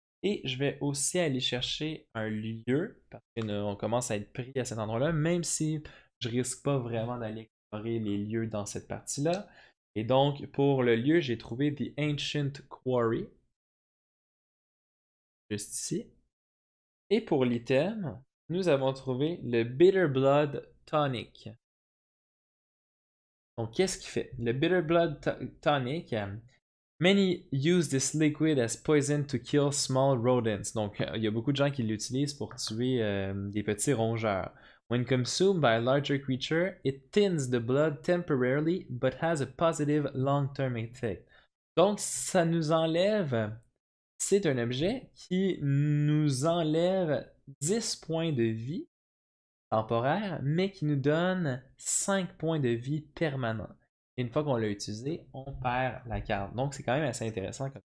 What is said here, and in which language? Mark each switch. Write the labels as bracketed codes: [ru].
[fr] Et je vais aussi aller chercher un lieu parce qu'on commence à être pris à cet endroit-là, même si je risque pas vraiment d'aller explorer les lieux dans cette partie-là. Et donc, pour le lieu, j'ai trouvé The Ancient Quarry. Juste ici. Et pour l'item, nous avons trouvé le Bitter Blood Tonic. Donc, qu'est-ce qu'il fait? [en] Le Bitter Blood Tonic, many use this liquid as poison to kill small rodents. [fr] Donc, il y a beaucoup de gens qui l'utilisent pour tuer des petits rongeurs. [en] When consumed by a larger creature, it thins the blood temporarily, but has a positive long-term effect. [fr] Donc, ça nous enlève. C'est un objet qui nous enlève 10 points de vie temporaire, mais qui nous donne 5 points de vie permanents. Et une fois qu'on l'a utilisé, on perd la carte. Donc c'est quand même assez intéressant.